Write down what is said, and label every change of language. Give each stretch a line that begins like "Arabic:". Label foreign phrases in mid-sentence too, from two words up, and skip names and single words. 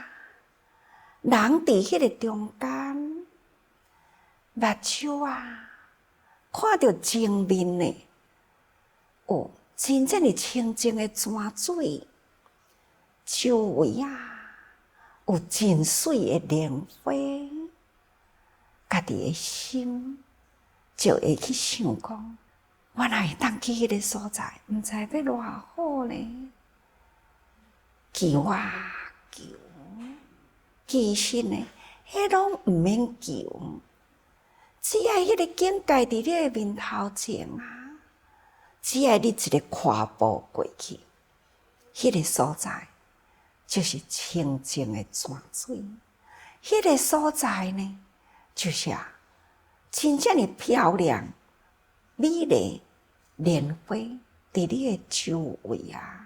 Min Nan Chinese: 人伫迄个中间，目睭啊，看到前面呢，有真正的清净的泉水，周围啊有真水的莲花，家己的心就会去想讲，我若会当去迄个所在，毋知要偌好呢？求啊求，其实呢，迄拢毋免求，只要迄个境界伫你的面头前啊，只要你一个跨步过去，迄个所在就是清净的泉水，迄个所在呢，就是真正的漂亮、美丽莲花伫你的周围啊。